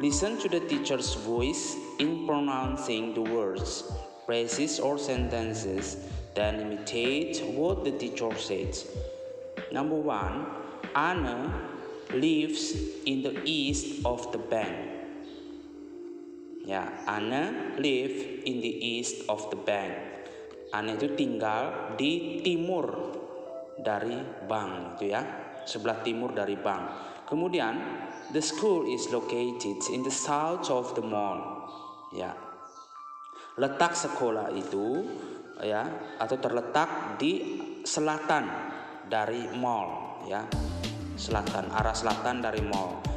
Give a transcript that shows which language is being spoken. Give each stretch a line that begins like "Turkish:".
English: Listen to the teacher's voice in pronouncing the words, phrases or sentences, then imitate what the teacher says. Number 1, Anna lives in the east of the bank. Ya, Anna live in the east of the bank.
Indonesian: Anna itu tinggal di timur dari bank, itu ya, sebelah timur dari bank.
English: Kemudian, the school is located in the south of the mall.
Indonesian: Ya, letak sekolah itu ya atau terletak di selatan dari mall ya, selatan, arah selatan dari mall.